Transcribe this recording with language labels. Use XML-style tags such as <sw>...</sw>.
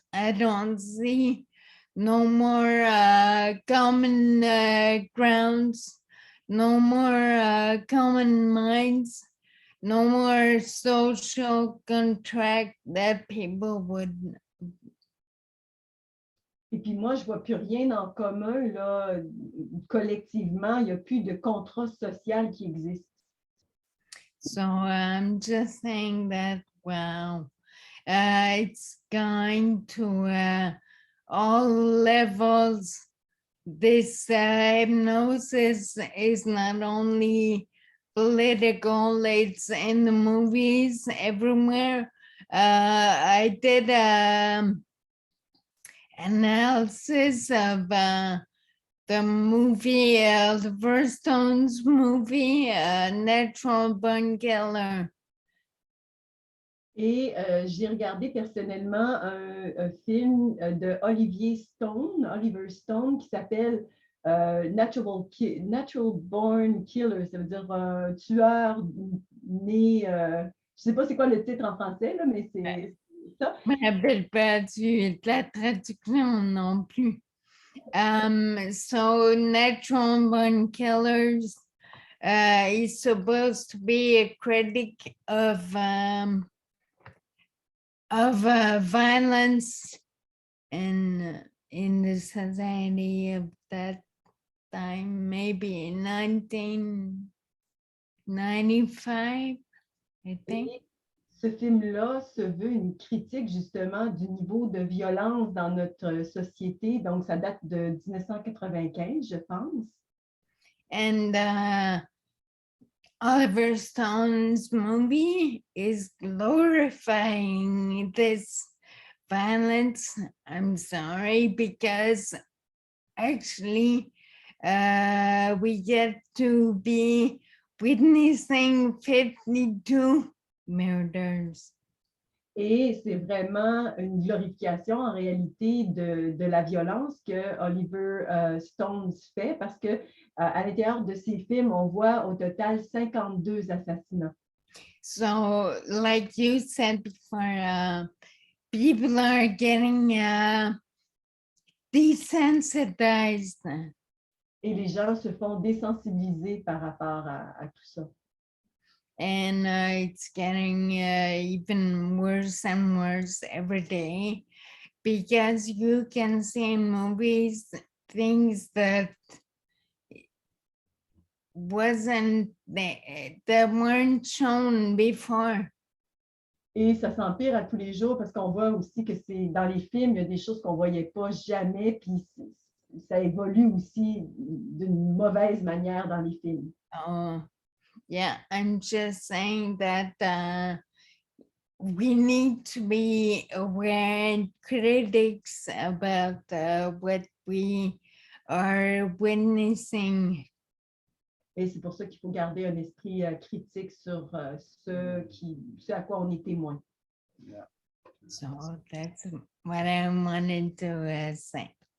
<en>I don't see no more common grounds, no more common minds, no more social contract that people would</en> <fr>Et puis moi, je ne vois plus rien en commun, là, collectivement. Il n'y a plus de contrat social qui existe.</fr> <en>So I'm just saying that, wow, it's going to all levels. This hypnosis is not only political, it's in the movies everywhere. I did analysis of the movie, the Verstone's movie, Natural Born Killer.</en> <fr>Et j'ai regardé personnellement un film de Oliver Stone, qui s'appelle Natural Born Killer. Ça veut dire un tueur né. Je ne sais pas c'est quoi le titre en français, là, mais c'est ça. Je me rappelle pas de la traduction non plus.</fr> <en>So Natural Born Killers is supposed to be a critic of violence in the society of that time, maybe in 1995, I think.</en> <fr>Et ce film-là se veut une critique justement du niveau de violence dans notre société. Donc, ça date de 1995, je pense.</fr> <en>And Oliver Stone's movie is glorifying this violence. I'm sorry, because actually we get to be witnessing 52 murders.</en> <fr>Et c'est vraiment une glorification en réalité de la violence que Oliver Stone fait parce que à l'intérieur de ses films, on voit au total 52 assassinats.</fr> <en>So, like you said before, people are getting desensitized.</en> <fr>Et les gens se font désensibiliser par rapport à tout ça.</fr> <en>And it's getting even worse and worse every day because you can see in movies things that weren't shown before.</en> <fr>Et ça s'empire à tous les jours parce qu'on voit aussi que c'est dans les films, il y a des choses qu'on ne voyait pas jamais, puis ça évolue aussi d'une mauvaise manière dans les films.</fr> <en>Oh, yeah, I'm just saying that we need to be aware and critics about what we are witnessing.</en> <fr>Et c'est pour ça qu'il faut garder un esprit critique sur ce à quoi on est témoin.</fr> <en>Yeah. So that's what I wanted to say.</en>